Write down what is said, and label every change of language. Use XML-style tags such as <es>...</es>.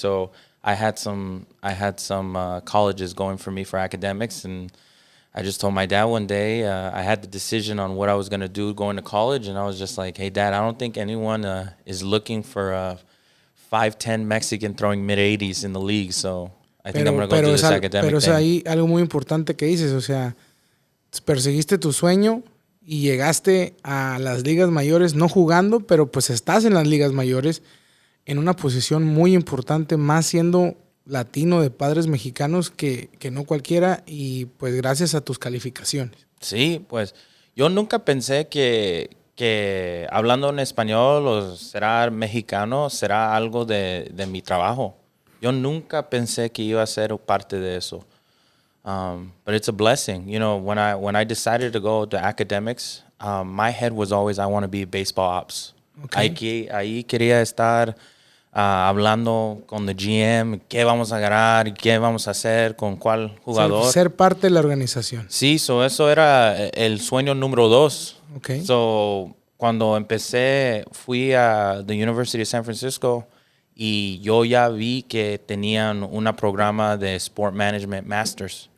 <en>So I had some colleges going for me for academics, and I just told my dad one day I had the decision on what I was going to do going to college, and I was just like, hey, Dad, I don't think anyone is looking for a 5'10" Mexican throwing mid-80s in the league, so I think I'm going to go do this academic thing.</en> <es>Pero ahí algo muy importante que dices, o sea, perseguiste tu sueño y llegaste a las ligas mayores, no jugando, pero pues estás en las ligas mayores en una posición muy importante, más siendo latino de padres mexicanos que no cualquiera, y pues gracias a tus calificaciones. Sí, pues yo nunca pensé que hablando en español o será mexicano será algo de mi trabajo. Yo nunca pensé que iba a ser parte de eso.</es> <en>But it's a blessing. You know, when I decided to go to academics, my head was always I want to be baseball ops. Okay.</en> <es>Ahí quería estar hablando con el GM, qué vamos a ganar, qué vamos a hacer, con cuál jugador. Ser parte de la organización. Sí, eso era el sueño número 2.</es> <en>Okay.</en> <es>So, cuando empecé, fui a the University of San Francisco y yo ya vi que tenían un programa de Sport Management Masters.</es>